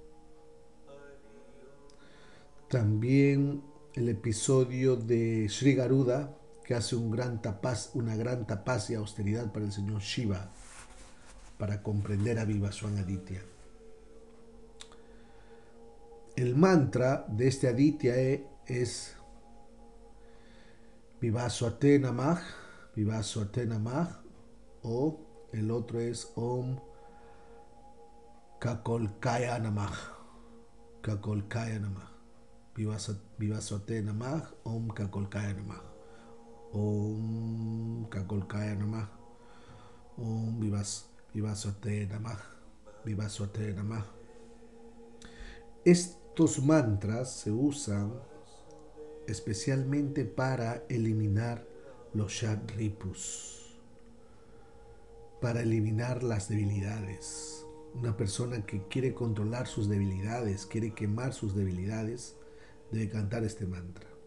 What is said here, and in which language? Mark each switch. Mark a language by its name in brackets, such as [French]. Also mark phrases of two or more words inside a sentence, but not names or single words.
[Spanish] También el episodio de Sri Garuda, que hace una gran tapasya austeridad para el señor Shiva, para comprender a Vivaswan Aditya. [Sanskrit] El mantra de este Aditya es विवस्वते नमः, विवस्वते नमः, [Spanish] o el otro es [Sanskrit] ॐ खखोल्काय नमः, खखोल्काय नमः. विवस्वते नमः, ॐ खखोल्काय नमः, ॐ खखोल्काय नमः, ॐ विवस्वते नमः, विवस्वते नमः. [Spanish] Estos mantras se usan especialmente para eliminar los Shadripus, para eliminar las debilidades. Una persona que quiere controlar sus debilidades, quiere quemar sus debilidades, debe cantar este mantra.